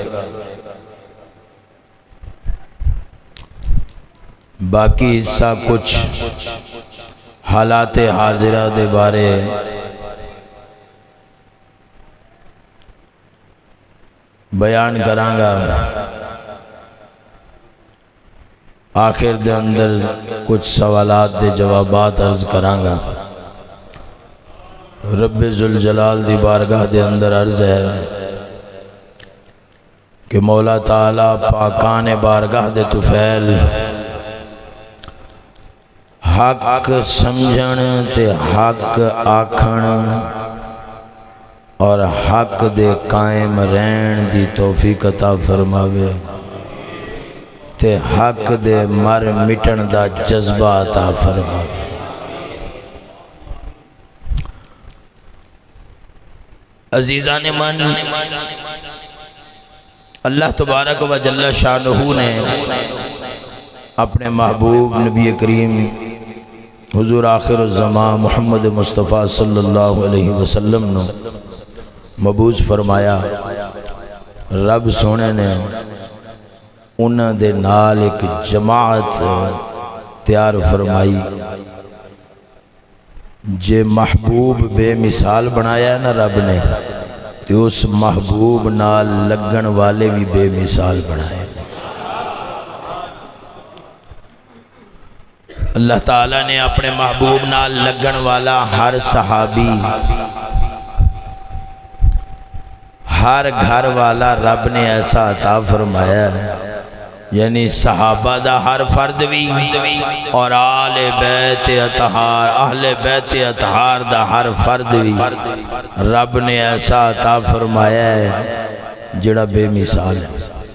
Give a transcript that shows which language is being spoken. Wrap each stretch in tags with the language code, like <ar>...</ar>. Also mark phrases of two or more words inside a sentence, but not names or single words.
<pa>باقی حصہ کچھ حالات حاضرہ دے بارے بیان کرانگا، آخر دے اندر کچھ سوالات دے جوابات عرض کرانگا۔ رب ذوالجلال دی بارگاہ دے اندر عرض ہے کہ مولا تعالیٰ پاکان بارگاہ دے طفیل حق سمجھن تے حق آکھن اور حق دے قائم رہن دی توفیق عطا فرماوے تے حق دے مر مٹن دا جذبہ عطا فرماوے۔</pa> <ur>عزیزان من، اللہ تبارک و جل شانہ نے اپنے محبوب نبی کریم حضور آخر الزمان محمد مصطفیٰ</ur> <ar>صلی اللہ علیہ وسلم</ar> <ur>نے مبعوث فرمایا۔</ur> <pa>رب سونے نے انہاں دے نال ایک جماعت تیار فرمائی۔ جے محبوب بے مثال بنایا نا رب نے، تو اس محبوب نال لگن والے بھی بے مثال بنائے۔ اللہ تعالیٰ نے اپنے محبوب نال لگن والا ہر صحابی، ہر گھر والا رب نے ایسا عطا فرمایا ہے یعنی صحابہ دا ہر فرد بھی اور آل بیت اطہار اہل بیت اطہار دا ہر فرد بھی رب نے ایسا عطا فرمایا ہے جڑا بے مثال ہے۔</pa>